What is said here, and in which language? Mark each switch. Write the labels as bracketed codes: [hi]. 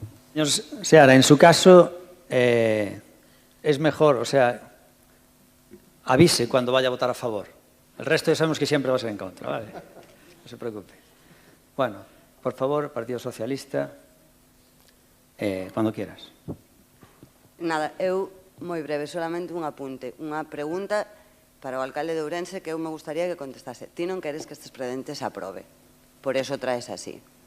[es] Señor Seara, en su caso es mejor, o sea, avise cuando vaya a votar a favor. El resto ya sabemos que siempre va a ser en contra, ¿vale? No se preocupe. Bueno, por favor, Partido Socialista, cuando quieras. [gl] Nada, eu, moi breve, solamente un apunte, unha pregunta para o alcalde de Ourense que eu me gustaría que contestase. Ti non queres que este expediente se aprobe, por eso traes así.